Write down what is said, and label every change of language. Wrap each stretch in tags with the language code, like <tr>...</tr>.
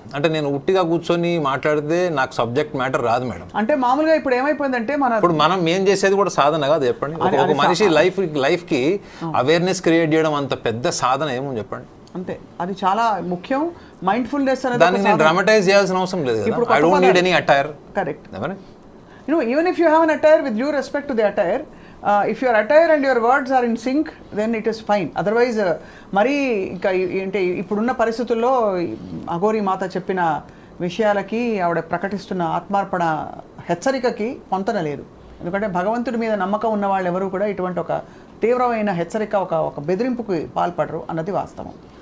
<te>అంటే నేను ఉట్టిగా కూర్చొని మాట్లాడితే నాకు సబ్జెక్ట్ మ్యాటర్ రాదు మేడం. అంటే మామూలుగా ఇప్పుడు ఏమైపోయిందంటే మనం ఏం చేసేది కూడా సాధన కాదు చెప్పండి. ఒక మనిషి లైఫ్కి అవేర్నెస్ క్రియేట్ చేయడం అంత పెద్ద సాధన ఏమో చెప్పండి. అంతే, అది చాలా ముఖ్యం. మైండ్ఫుల్నెస్ అనేది దాన్ని నేను డ్రామటైజ్ చేయాల్సిన అవసరం లేదు కదా.</te> <en>I don't need any attire.</en> <te>Correct.</te> <en>Even if you have an attire, with due respect to the attire, if your attire and your words are in sync, then it is fine.</en> <te>Otherwise, మరి ఇంకా ఏంటి ఇప్పుడున్న పరిస్థితుల్లో అఘోరి మాత చెప్పిన విషయాలకి ఆవిడ ప్రకటిస్తున్న ఆత్మార్పణ హెచ్చరికకి పొంతన లేదు. ఎందుకంటే భగవంతుడి మీద నమ్మకం ఉన్న వాళ్ళు ఎవరు కూడా ఇటువంటి ఒక తీవ్రమైన హెచ్చరిక ఒక బెదిరింపుకి పాల్పడరు అన్నది వాస్తవం.</te>